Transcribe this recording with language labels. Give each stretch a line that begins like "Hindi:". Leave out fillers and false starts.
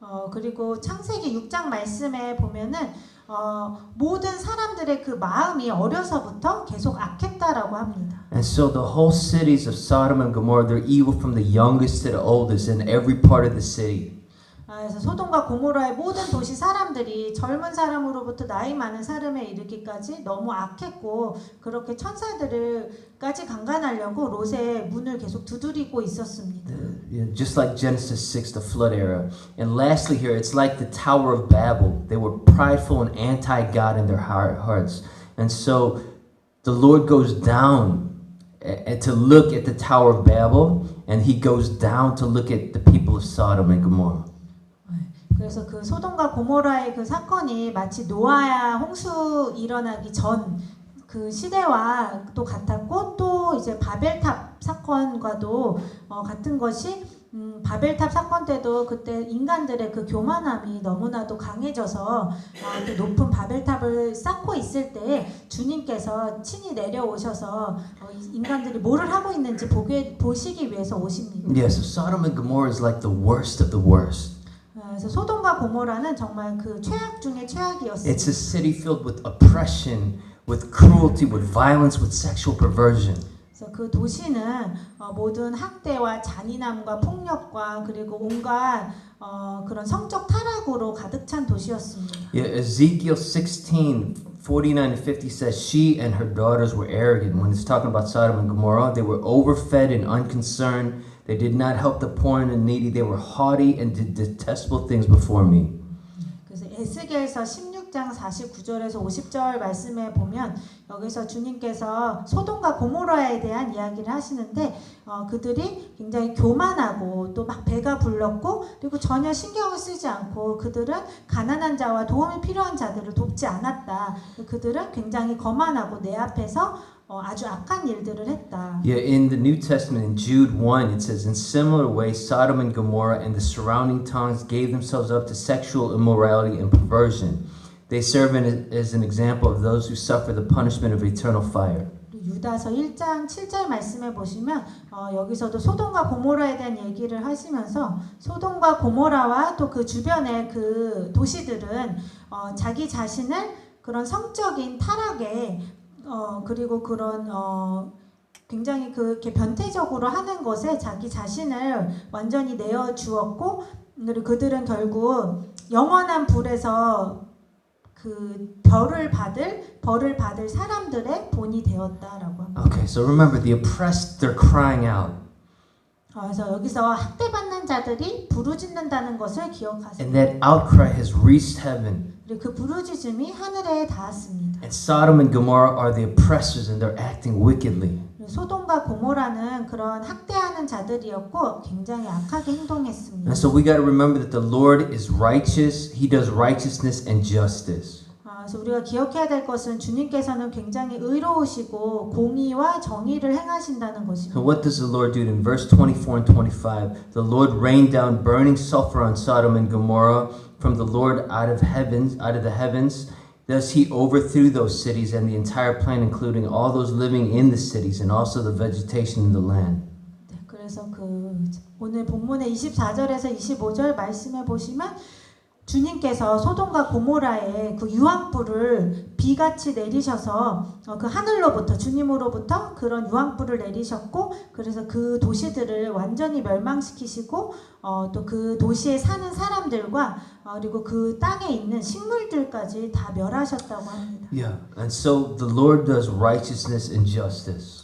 Korean: 그리고 창세기 6장 말씀에 보면은 모든 사람들의 그 마음이 어려서부터 계속 악했다라고 합니다.
English: And so the whole cities of Sodom and Gomorrah, they're evil from the youngest to the oldest in every part of the city.
Korean: 그래서 소돔과 고모라의 모든 도시 사람들이 젊은 사람으로부터 나이 많은 사람에 이르기까지 너무 악했고 그렇게 천사들을까지 강간하려고 롯의 문을 계속 두드리고 있었습니다.
English: Just like Genesis 6, the flood era. And lastly here, it's like the Tower of Babel. They were prideful and anti-God in their hearts. And so the Lord goes down and to look at the Tower of Babel, and he goes down to look at the people of Sodom and Gomorrah.
Korean: 그래서 그 소돔과 고모라의 그 사건이 마치 노아야 홍수 일어나기 전 그 시대와 또 같았고 또 이제 바벨탑 사건과도 같은 것이 바벨탑 사건 때도 그때 인간들의 그 교만함이 너무나도 강해져서 그 높은 바벨탑을 쌓고 있을 때 주님께서 친히 내려오셔서 인간들이 뭐를 하고 있는지 보시기 위해서 오십니다.
English: Yeah, so Sodom and Gomorrah is like the worst of the worst.
Korean: 그래서 소돔과 고모라는 정말 그 최악 중에 최악이었습니다.
English: It's a city filled with oppression, with cruelty, with violence, with sexual perversion.
Korean: 그래서 그 도시는 모든 학대와 잔인함과 폭력과 그리고 온갖 그런 성적 타락으로 가득 찬 도시였습니다.
English: Yeah, Ezekiel 16:49 and 50 says she and her daughters were arrogant. When it's talking about Sodom and Gomorrah, they were overfed and unconcerned. They did not help the poor and the needy. They were haughty and did detestable things before me.
Korean: 그래서 에스겔서 16장 49절에서 50절 말씀에 보면 여기서 주님께서 소돔과 고모라에 대한 이야기를 하시는데 그들이 굉장히 교만하고 또 막 배가 불렀고 그리고 전혀 신경을 쓰지 않고 그들은 가난한 자와 도움이 필요한 자들을 돕지 않았다. 그들은 굉장히 거만하고 내 앞에서 아주 악한 일들을 했다.
English: Yeah, in the New Testament, in Jude 1, it says, in similar way, Sodom and Gomorrah and the surrounding towns gave themselves up to sexual immorality and perversion. They serve as an example of those who suffer the punishment of eternal fire.
Korean: 유다서 1장 7절 말씀에 보시면 여기서도 소돔과 고모라에 대한 얘기를 하시면서 소돔과 고모라와 또 그 주변의 그 도시들은 자기 자신을 그런 성적인 타락에 그리고 그런 굉장히 그렇게 변태적으로 하는 것에 자기 자신을 완전히 내어 주었고 그리고 그들은 결국 영원한 불에서 그 벌을 받을 사람들의 본이 되었다라고 합니다.
English: Okay, so remember, the oppressed, they're crying out.
Korean: 그래서 여기서 학대받는 자들이 부르짖는다는 것을 기억하세요.
English: And that outcry has reached heaven.
Korean: 그리고 그 부르짖음이 하늘에 닿았습니다.
English: And Sodom and Gomorrah are the oppressors and they're acting wickedly.
Korean: 소돔과 고모라는 그런 학대하는 자들이었고 굉장히 악하게 행동했습니다.
English: And so we got to remember that the Lord is righteous. He does righteousness and justice.
Korean: 그래서 우리가 기억해야 될 것은 주님께서는 굉장히 의로우시고 공의와 정의를 행하신다는 것입니다.
English: So what does the Lord do? In verse 24 and 25, the Lord rained down burning sulfur on Sodom and Gomorrah from the Lord out of the heavens. Thus he overthrew those cities and the entire plain, including all those living in the cities and also the vegetation in the land.
Korean: 네, 그래서 그 오늘 본문의 24절에서 25절 말씀해 보시면 주님께서 소돔과 고모라에 그 유황불을 비같이 내리셔서 그 하늘로부터 주님으로부터 그런 유황불을 내리셨고 그래서 그 도시들을 완전히 멸망시키시고 또 그 도시에 사는 사람들과 그리고 그 땅에 있는 식물들까지 다 멸하셨다고 합니다.
English: Yeah, and so the Lord does righteousness and justice.